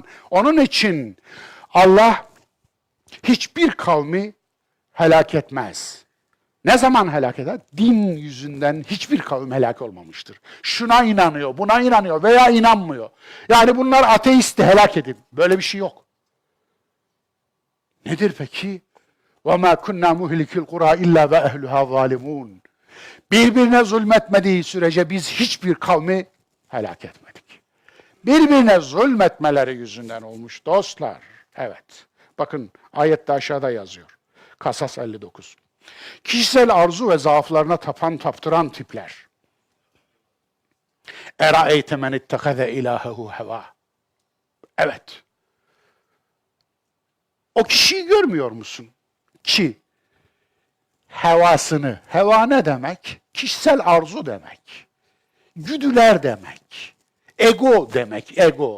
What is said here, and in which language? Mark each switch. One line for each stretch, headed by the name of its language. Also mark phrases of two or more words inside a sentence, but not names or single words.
Turkish: Onun için Allah hiçbir kavmi helak etmez. Ne zaman helak eder? Din yüzünden hiçbir kavim helak olmamıştır. Şuna inanıyor, buna inanıyor veya inanmıyor. Yani bunlar ateist de helak edin. Böyle bir şey yok. Nedir peki?
Arabic: وَمَا كُنَّا مُهْلِكِ الْقُرَى اِلَّا وَاَهْلُهَا ظَالِمُونَ
Turkish: Birbirine zulmetmediği sürece biz hiçbir kavmi helak etmedik. Birbirine zulmetmeleri yüzünden olmuş dostlar. Evet. Bakın ayette aşağıda yazıyor. Kasas 59. Kişisel arzu ve zaaflarına taptıran tipler.
Arabic: اَرَأَيْتَ مَنِ اتَّخَذَ اِلَٰهَهُ هَوَى Evet.
Turkish: O kişiyi görmüyor musun? Ki hevasını, heva ne demek? Kişisel arzu demek. Güdüler demek. Ego demek, ego.